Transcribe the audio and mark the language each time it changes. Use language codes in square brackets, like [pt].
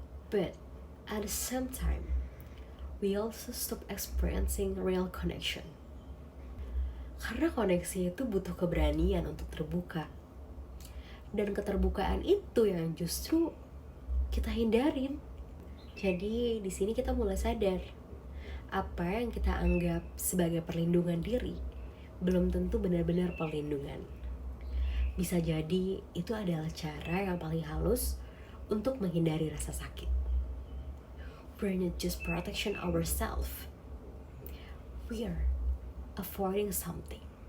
[en] But at the same time, we also stop experiencing real connection. [id] Karena koneksi itu butuh keberanian untuk terbuka. Dan keterbukaan itu yang justru kita hindarin. Jadi di sini kita mulai sadar, apa yang kita anggap sebagai perlindungan diri belum tentu benar-benar perlindungan. Bisa jadi itu adalah cara yang paling halus untuk menghindari rasa sakit. [en] We're not just protection ourselves. We are avoiding something.